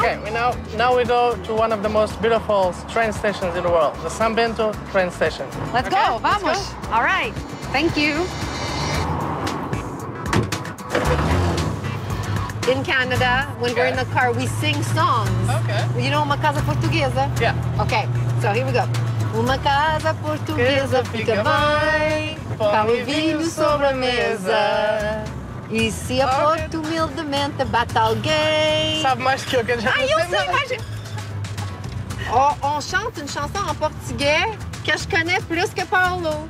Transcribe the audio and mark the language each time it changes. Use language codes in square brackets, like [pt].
[en] Okay, now we go to one of the most beautiful train stations in the world, the San Bento train station. Let's Okay, go. let's [pt] Vamos. [en] go. All right. Thank you. In Canada, when we're in the car, we sing songs. Okay. You know Uma Casa Portuguesa? Yeah. Okay, so here we go. [pt] Uma casa portuguesa fica bem, pão e vinho sobre a mesa. E se a Porto humildemente bate alguém... Sabe mais que eu já Ah, eu sei, mais... [fr] On chante une chanson en portugais que je connais plus que Paulo.